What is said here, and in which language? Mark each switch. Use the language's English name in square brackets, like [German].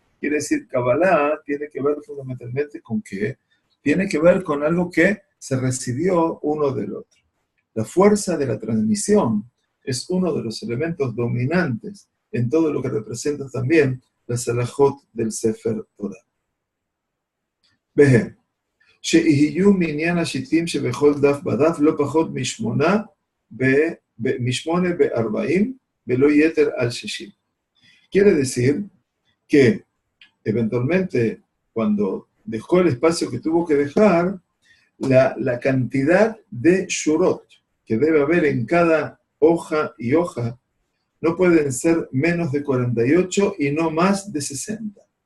[Spanish] Quiere decir, Kabbalah tiene que ver fundamentalmente con qué? Tiene que ver con algo que se recibió uno del otro. La fuerza de la transmisión es uno de los elementos dominantes en todo lo que representa también la Salahot del Sefer Torah. [Hebrew] Vejem, שיהיו מניין השיטים שבכל דף בדף לא פחות משמונה ב-40 ולא יתר על 60. [Spanish] Quiere decir que eventualmente cuando dejó el espacio que tuvo que dejar, la cantidad de shurot que debe haber en cada hoja y hoja no pueden ser menos de 48 y no más de 60.